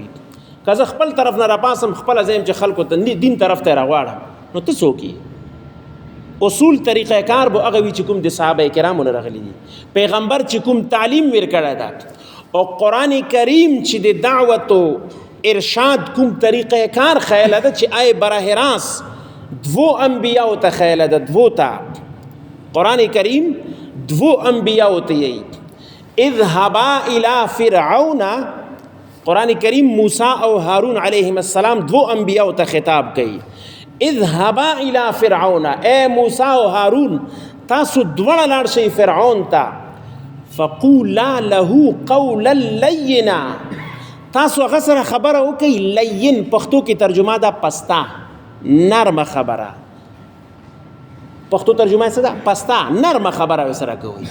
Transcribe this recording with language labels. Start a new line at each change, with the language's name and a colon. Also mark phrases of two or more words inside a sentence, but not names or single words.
Pashto: که زه خپل طرف نه راپاسم، خپله زه یم چې خلکو ته دین طرف ته راغواړم، نو ته څوک یې؟ اصول طریقه کار به هغه وي چې کوم د صحابه کرامو نه راغلي دي. پیغمبر چې کوم تعلیم ورکړی ده، او قرآن کریم چې د دعوت و ارشاد کوم طریقه کار خیال ده، چې آی براہ راست دو انبیاء ته خیال ده، دو ته قرآن کریم دو انبیاء ته یی.
Arabic: اذهبا الى فرعون،
Pashto: قرآن کریم موسیٰ او ہارون
Arabic: علیہم السلام
Pashto: دو انبیاء ته خطاب کئی.
Arabic: اذهبا الى فرعون،
Pashto: اے موسیٰ او ہارون تاسو دوڑا لاړ شئ فرعون ته،
Arabic: فقولا له قولا لینا،
Pashto: تاسو هغه سره خبره وکئ. لین پښتو کې ترجمه ده پستا، نرمه خبره. پښتو ترجمه څه ده؟ پستا، نرمه خبره سره کوي.